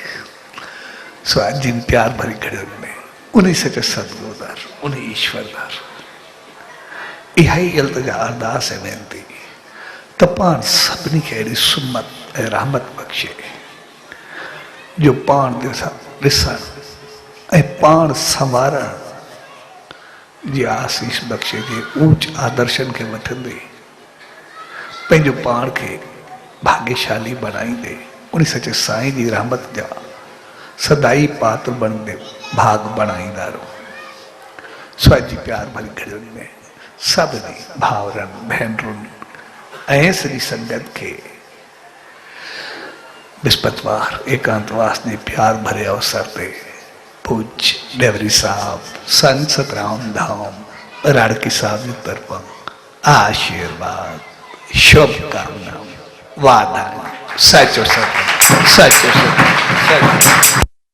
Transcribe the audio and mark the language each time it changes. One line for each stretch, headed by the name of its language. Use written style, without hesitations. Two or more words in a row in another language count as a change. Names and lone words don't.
Sindhi: सो अॼु जिन प्यार भरी घड़ियुनि में उन सच सदगुरुदार, उन ईश्वरदार, इहा ई इल्तिजा अरदास ऐं वेनती त पाण सभिनी खे अहिड़ी सुमत ऐं रहमत बख़्शे जो पाण ॾिसणु ऐं पाण संवारण जी आसीस बख्शे जे ऊंच आदर्शन के वठंदे पंहिंजो पाण खे भाग्यशाली बनाईंदे उन सचे साईं जी रहमत जा सदाई पात्र बनंदे भाग बनाईंदा रहो। सो अॼु जी प्यार भरी घड़ियुनि में सभिनी भाउरनि भेनरुनि ऐं सॼी संगत खे विस्पतवार एकांतवास जे प्यार भरे अवसर ते पूज्य डेवरी साहब संत सतराम धाम राड़की साहब की तरफा आशीर्वाद शुभकामना वादा सचो सच सचो सच।